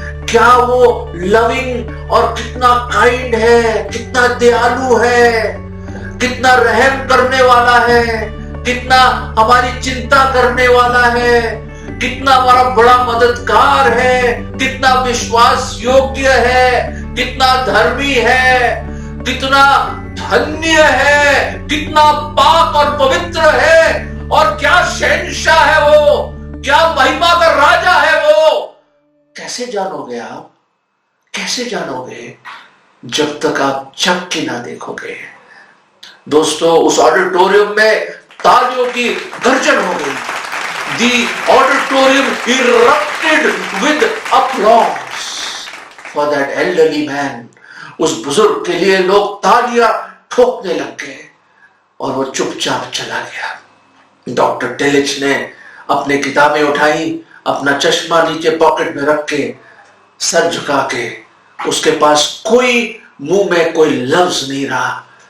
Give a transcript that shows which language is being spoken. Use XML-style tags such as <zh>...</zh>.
<hi>क्या वो लविंग और कितना काइंड है, कितना दयालु है, कितना रहम करने वाला है, कितना हमारी चिंता करने वाला है, कितना हमारा बड़ा मददगार है, कितना विश्वास योग्य है, कितना धर्मी है, कितना धन्य है, कितना पाक और पवित्र है, और क्या शहंशाह है वो, क्या महिमा का राजा है वो। कैसे जानोगे आप, कैसे जानोगे जब तक आप चख के ना देखोगे। दोस्तों, उस ऑडिटोरियम में तालियों की गर्जन हो गई।</hi> <en>The auditorium erupted with applause for that elderly man.</en> <hi>उस बुजुर्ग के लिए लोग तालियां ठोकने लग गए और वो चुपचाप चला गया। डॉक्टर टिलिच ने अपने किताबें उठाई, अपना चश्मा नीचे पॉकेट में रख के, सर झुका के, उसके पास कोई मुंह में कोई लफ्ज नहीं रहा,</hi>